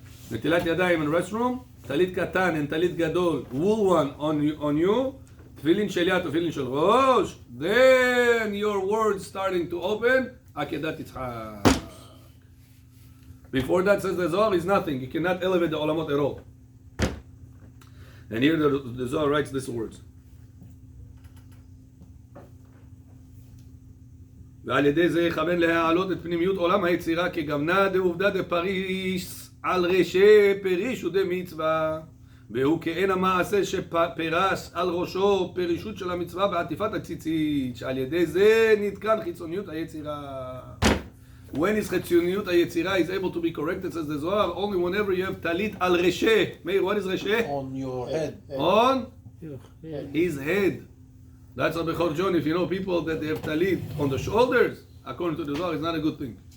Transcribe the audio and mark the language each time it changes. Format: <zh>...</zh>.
<en>Netilat Yadayim in restroom, Talit Katan and Talit Gadol, wool one on you, tefillin shel yad, tefillin shel rosh, then your words starting to open, Akedat Yitzchak. Before that, says the Zohar, is nothing. You cannot elevate the olamot at all. And here the Zohar writes these words.</en> <he>ועל ידי זה יכוון להעלות את פנימיות עולם היצירה כגוונה דעובדה דפריש על רשי פריש ודמצווה, והוא כאין המעשה שפרש על ראשו פרישות של המצווה בעטיפת הציצית, שעל ידי זה נתקן חיצוניות היצירה.</he> <en>When his</en> <he>חיצוניות היצירה</he> <en>is able to be corrected, says the Zohar, only whenever you have talit al reshe. Meir, what is reshe? On your head. On his head. That's a Bechor John. If you know people that they have talit on the shoulders, according to the Zohar, it's not a good thing.</en>